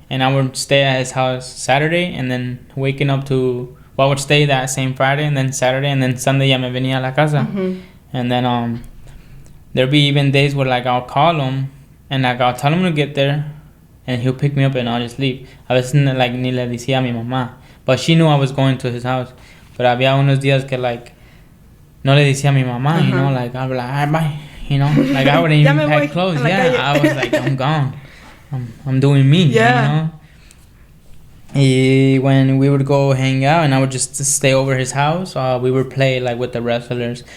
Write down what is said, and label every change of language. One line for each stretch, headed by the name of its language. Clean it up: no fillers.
English: And I would stay at his house Saturday, and then waking up I would stay that same Friday, and then Saturday, and then Sunday,
Spanish: ya me venía a la casa.
English: And then there'd be even days where, like, I'll call him, and, like, I'll tell him to get there, and he'll pick me up, and I'll just leave.
Spanish: A veces, like, ni le decía a mi mamá.
English: But she knew I was going to his house. But
Spanish: había unos días que,
English: like,
Spanish: no le decía a mi mamá,
English: you know, like, I'd be like, all right, bye, you know, like, I wouldn't even pack clothes, I was like, I'm gone, I'm doing me, you know. When we would go hang out, and I would just stay over his house, we would play, like, with the wrestlers.